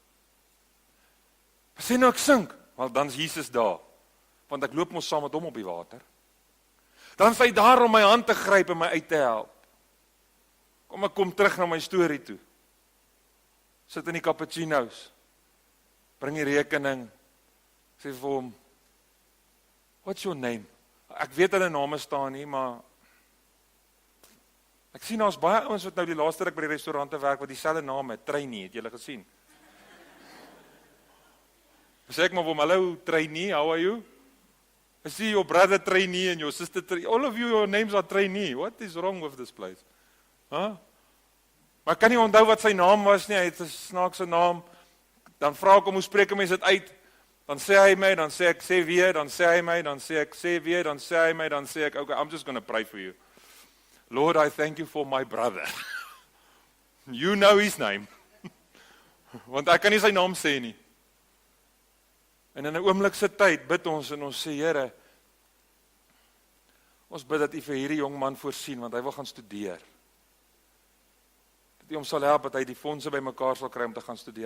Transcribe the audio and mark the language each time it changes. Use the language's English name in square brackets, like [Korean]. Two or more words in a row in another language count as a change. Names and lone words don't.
[Afrikaans] Sê nou ek sink, wel dan is Jesus daar, want ek loop mos saam met hom op die water. Dan is hy daar om my hand te gryp en my uit te help. Kom ek kom terug na my storie toe. Sit in die cappuccino's, bring die rekening, sê vir hom, [English] what's your name? [Afrikaans] Ek weet hulle name staan nie, maar ek sien daar's baie ouens wat nou die laaste ruk by die restaurante werk wat dieselfde naam het, Trainee, het julle gesien? Sê ek maar vir hom, [English] hello Trainee, how are you? I see your brother Trainee and your sister Trainee, all of you, your names are Trainee, what is wrong with this place? Huh? [Afrikaans] Maar ek kan nie onthou wat sy naam was nie, hy het 'n snaakse naam, dan vra ek hom, hoe spreek 'n mens dit uit? Dan sê hy my, dan sê ek, sê weer, dan sê hy my, dan sê ek, sê weer, dan sê hy my, dan sê ek, [English] okay, I'm just going to pray for you. Lord, I thank you for my brother. You know his name. [Afrikaans] Want ek kan nie sy naam sê nie. En in 'n oomblik se tyd bid ons en ons sê, Here, ons bid dat U vir hierdie jong man voorsien, want hy wil gaan studeer. Dat U hom sal help, dat hy die fondse bymekaar sal kry om te gaan studeer.